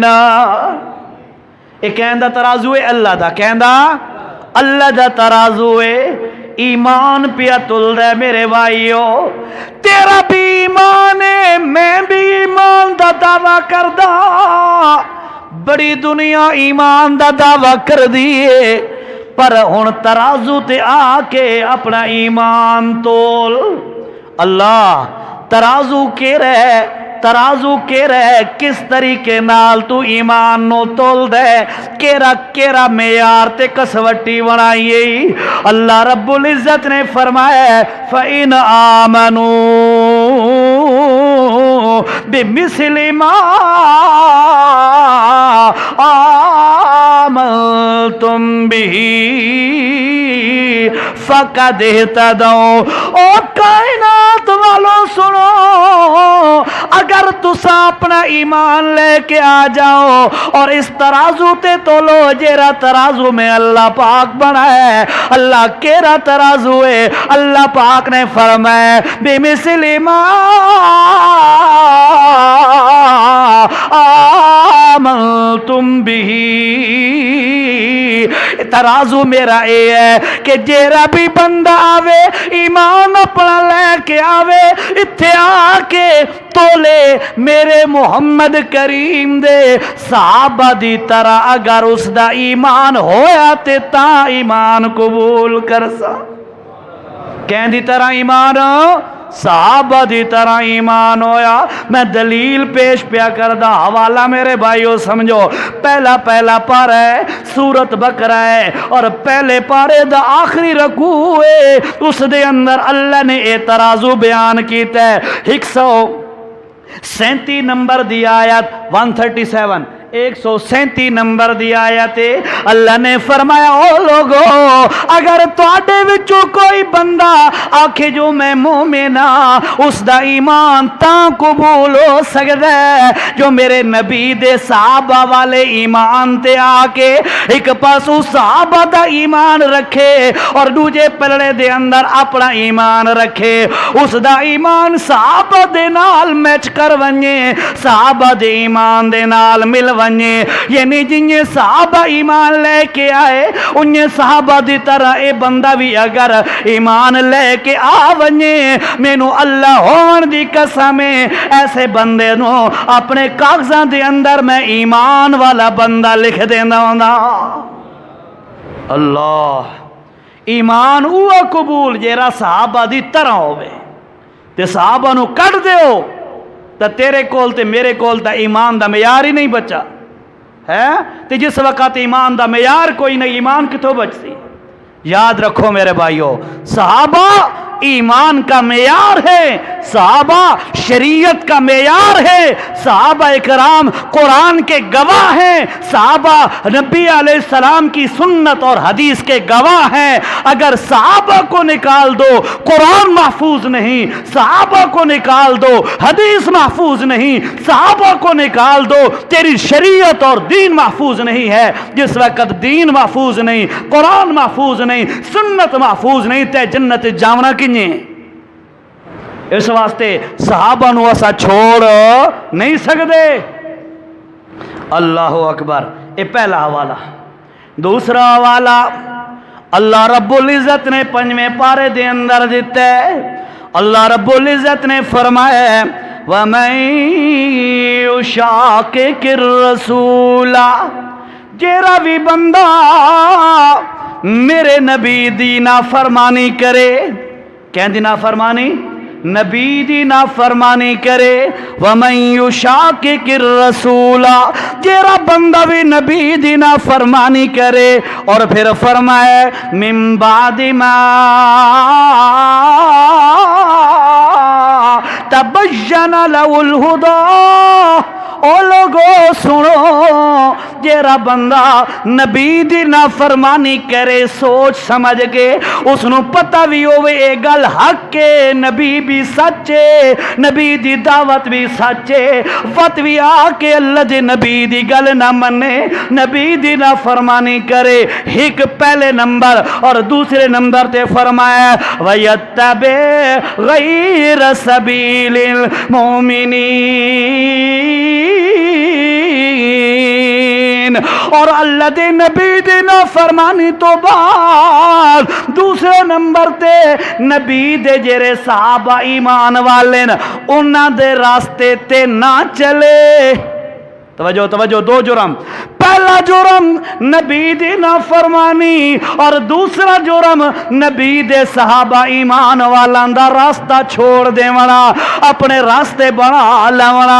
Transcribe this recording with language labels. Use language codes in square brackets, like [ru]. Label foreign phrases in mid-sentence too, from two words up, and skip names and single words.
[pa] یہ کہندا ترازو ہے اللہ دا، کہندا اللہ دا ترازو ہے، ایمان پیا تل دے میرے بھائیو، تیرا بھی ایمان ہے، میں بھی ایمان دا دعویٰ کردا، بڑی دنیا ایمان دا دعویٰ کر دیے، پر ہن ترازو تے آ کے اپنا ایمان تول۔ اللہ ترازو کے رہے کس طریقے نال تو ایمان نو تول دے، کیرا معیار تے کسوٹی بنائیے۔ اللہ رب العزت نے فرمایا [ar] فَإِنْ آمَنُوا بِمِثْلِ مَا آمنتم به فقد اہتدوا۔ [pa] او کائنات والوں سنو، اگر تسا اپنا ایمان لے کے آ جاؤ اور اس ترازو تے تولو جیرا ترازو میں اللہ پاک بنا ہے، اللہ کیرا ترازو ہے؟ اللہ پاک نے فرمایا [ar] بمثل ما آمنتم به، [pa] ترازو میرا اے ہے کہ جیرا بھی بندہ آوے ایمان اپنا لے کے آوے، اتھے آ کے تولے میرے محمد کریم دے صحابہ دی طرح اگر اس دا ایمان ہویا تے تا ایمان قبول کرسا۔ کہیں دی طرح ایمان صحابہ دی طرح ایمان ہویا۔ میں دلیل پیش پیا کردہ، حوالہ میرے بھائیو سمجھو۔ پہلا پارہ ہے سورت بقرہ ہے، اور پہلے پارے دا آخری رکوع ہے، اس دے اندر اللہ نے اعتراض بیان کیتا ہے۔ 137 نمبر دی آیت 137، 137 نمبر دی آیت اللہ نے فرمایا او لوگو، اگر تواڈے وچوں کوئی بندہ آکھے جو میں مومن ہاں، اس دا ایمان تاں قبول ہو سکدا ہے جو میرے نبی دے صحابہ والے ایمان تے آ کے ایک پاسو صحابہ دا ایمان رکھے اور دوجے پلڑے دے اندر اپنا ایمان رکھے، اس دا ایمان صحابہ دے نال میچ کر ونجے، صحابہ دے ایمان دے نال مل ونجے، یعنی جنہیں صحابہ ایمان لے کے آئے انہیں صحابہ دی طرح اے بندہ بھی اگر ایمان لے کے آ ونجے، مینو اللہ ہون دی قسم ایسے بندے نو اپنے کاغذاں دے اندر میں ایمان والا بندہ لکھ دینا ہونا۔ اللہ ایمان اوہ قبول جیرا صحابہ دی طرح ہوئے، تے صحابہ نو کٹ دیو تا تیرے کول تے میرے کول تا ایمان دا معیار ہی نہیں بچا ہے، تے جس وقت ایمان دا معیار کوئی نہیں، ایمان کتوں بچتی؟ [ur] یاد رکھو میرے بھائیو، صحابہ ایمان کا معیار ہے، صحابہ شریعت کا معیار ہے، صحابہ اکرام قرآن کے گواہ ہیں، صحابہ نبی [ar] علیہ السلام [ur] کی سنت اور حدیث کے گواہ ہیں۔ اگر صحابہ کو نکال دو قرآن محفوظ نہیں، صحابہ کو نکال دو حدیث محفوظ نہیں، صحابہ کو نکال دو تیری شریعت اور دین محفوظ نہیں ہے۔ جس وقت دین محفوظ نہیں، قرآن محفوظ نہیں، سنت محفوظ نہیں، [pa] تے جنت جاونا کی اس واسطے صحابہ نو اسا چھوڑ نہیں سکتے۔ [ur] اللہ اکبر، یہ پہلا حوالہ۔ [pa] دوسرا حوالہ اللہ رب العزت نے 5ویں پارے دے اندر دیتا ہے، اللہ رب العزت نے فرمایا [ar] وَمَن يُشَاقِقِ الرَّسُولَ، [pa] جیرا بھی بندہ میرے نبی دی نافرمانی کرے، کہیں دی نافرمانی؟ نبی دی نافرمانی کرے، [ar] وَمَن يُشَاقِقِ الرَّسُولَ، [pa] جیرا بندہ بھی نبی دی نافرمانی کرے، اور پھر فرمائے [ar] مِن بَعْدِ مَا تَبَيَّنَ لَهُ الْهُدَى، [pa] او لوگو سنو، جیرا بندہ نبی دی نافرمانی کرے سوچ سمجھ کے، اس نو پتہ بھی ہوئے اے گل حق کے، نبی بھی سچے، نبی دی دعوت بھی سچے، وقت بھی آ کے اللہ دے نبی دی گل نہ منے، نبی دی نافرمانی کرے، ایک پہلے نمبر، اور دوسرے نمبر تے فرمایا [ar] وَيَتَّبِعْ غَيْرَ سَبِيلِ الْمُؤْمِنِينَ، [pa] اور اللہ دے نبی دی نافرمانی تو بعد دوسرے نمبر تے نبی دے جڑے صحابہ ایمان والے انہاں دے راستے تے نہ چلے۔ توجہ توجہ، دو جرم، پہلا جرم نبی دی نافرمانی، اور دوسرا جرم نبی دے صحابہ ایمان والان دا راستہ چھوڑ دیونا، اپنے راستے بنا لیونا۔